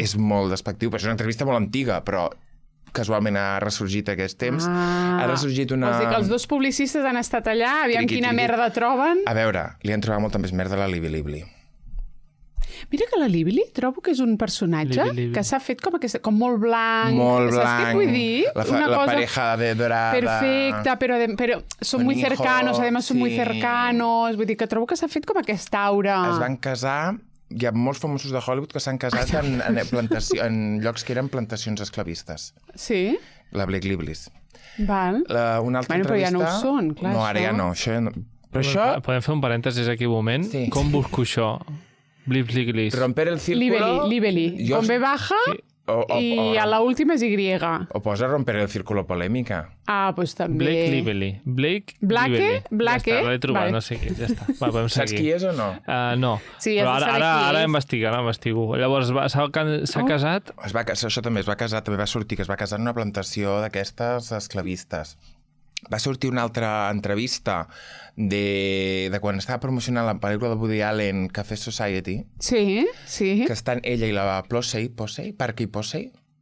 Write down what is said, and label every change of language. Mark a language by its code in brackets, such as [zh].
[ca] És molt despectiu, però és una entrevista molt antiga, però casualment ha ressorgit aquest temps. Ha ressorgit una... Vols dir que els dos publicistes han estat allà, aviam quina merda troben... A veure, li han trobat molta més merda a la Lively. Mira que la Lively trobo que és un personatge que s'ha fet com molt blanc. Molt blanc. Saps què vull dir? [es] La pareja de dorada. Perfecta, però son muy cercanos, además son muy cercanos. [ca] Vull dir que trobo que s'ha fet com aquesta aura. Es van casar... Hi ha molts famosos de Hollywood que s'han casat en llocs que eren plantacions esclavistes. Sí? La Blake Lively. Val. Una altra però ja no ho són, clar. No, ara ja no. Però això... Podem fer un parèntesis aquí un moment? Sí. Com busco això? [es] Romper el círculo... Lively. Con B baja i a la última és Y. [ca] O posa [es] romper el círculo [ca] polèmica. Ah, pues també. Blake Lively. Blake? Ja està, l'he trobat, vale. No sé què, ja està. Va, podem seguir. Saps qui és o no? No. Sí, però ara investigo. Llavors s'ha casat... Això també es va casar, també va sortir que es va casar en una plantació d'aquestes esclavistes. Va sortir una altra entrevista de quan estava promocionant la pel·lícula de Woody Allen, Café Society. Sí. Que estan ella i la Parky Posey.